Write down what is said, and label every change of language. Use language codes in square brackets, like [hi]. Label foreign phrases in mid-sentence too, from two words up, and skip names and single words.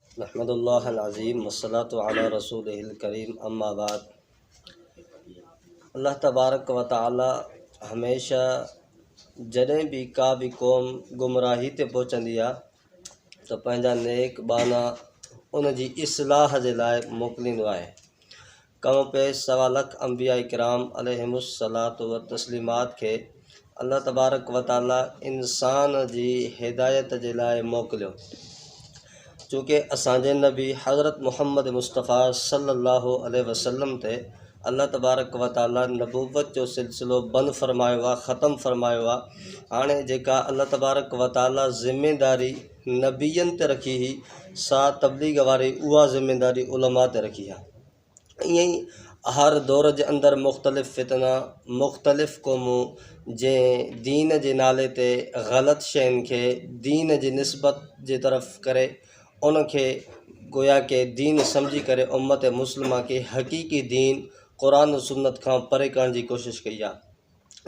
[ar] نحمد الله العظيم والصلاة على رسوله الكريم أما بعد. الله تبارك وتعالى [sd] हमेशा जॾहिं भी का भी क़ौम गुमराही ते पहुचंदी आहे त पंहिंजा नेक बाना उन जी इस्लाह जे लाइ मोकिलींदो आहे। कम पे सवा लख अंबिया इकराम [ar] عليهم الصلاة والتسليمات [sd] खे [ar] الله تبارك وتعالى [sd] इंसान जी हिदायत जे लाइ मोकिलियो। चूँकि असांजे नबी हज़रत मुहम्मद मुस्तफ़ा [ar] صلى الله عليه وسلم [sd] ते [ar] الله تبارك وتعالى [sd] नबूवत जो सिलसिलो बंदि फ़रमायो आहे, ख़त्म फ़रमायो आहे। हाणे जेका [ar] الله تبارك وتعالى [sd] ज़िम्मेदारी नबीयनि ते रखी हुई सा तबलीग वारी उहा ज़िम्मेदारी उलमा ते रखी आहे। ईअं ई हर दौर जे अंदरि मुख़्तलिफ़ फितना, मुख़्तलिफ़ क़ौमूं जंहिं दीन जे नाले ते ग़लति शयुनि खे दीन जी निस्बत जे तरफ़ करे उन खे गोया के दीन सम्झी करे उम्मत मुस्लिमा खे हक़ीक़ी दीन क़ुरान सुन्नत खां परे करण जी कोशिशि कई आहे।